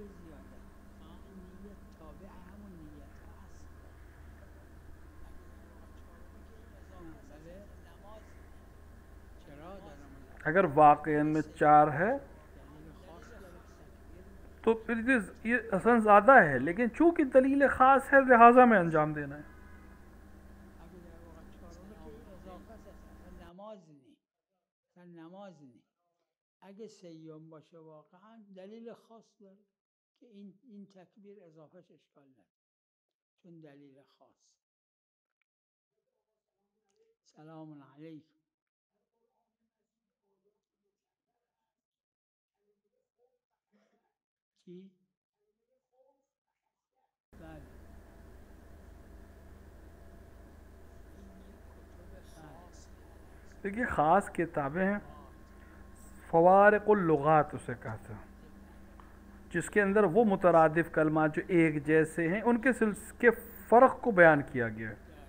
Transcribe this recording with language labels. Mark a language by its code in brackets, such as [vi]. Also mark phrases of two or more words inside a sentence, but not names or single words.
[ur] اگر واقعاً میں 4 ہے تو پھر یہ اصلا زیادہ ہے، لیکن چونکہ دلیل خاص ہے لہٰذا میں انجام دینا ہے. نماز نہیں [fa] اگه سیوم باشه واقعا دلیل خاص داره که این تکبیر اضافهش اشکال نداره، چون دلیل خاص. [ar] سلام علیکم. [fa] چی؟ بله. [ur] دیکھیے خاص کتابیں ہیں، فوارق اللغات اسے کہتے ہیں، جس کے اندر وہ مترادف کلمات جو ایک جیسے ہیں ان کے فرق کو بیان کیا گیا ہے.